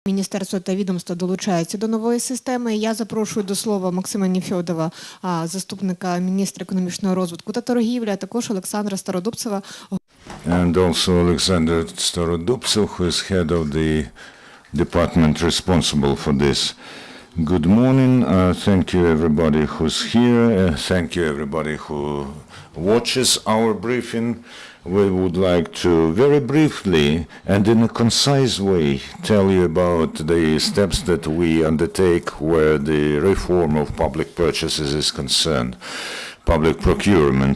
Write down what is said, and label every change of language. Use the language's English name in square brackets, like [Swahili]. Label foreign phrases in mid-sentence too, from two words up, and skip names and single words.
[Ukrainian] Міністерство та відомство долучаються до нової системи. Я запрошую до слова Максима Нефедова, заступника міністра економічного розвитку та торгівлі, а також Олександра Стародубтсева. [English] And also Oleksandr Starodubtsev, who is head of the department responsible for this. Good morning. Thank you everybody who's here. Thank you everybody who watches our briefing. We would like to very briefly and in a concise way tell you about the steps that we undertake where the reform of public purchases is concerned, public procurement.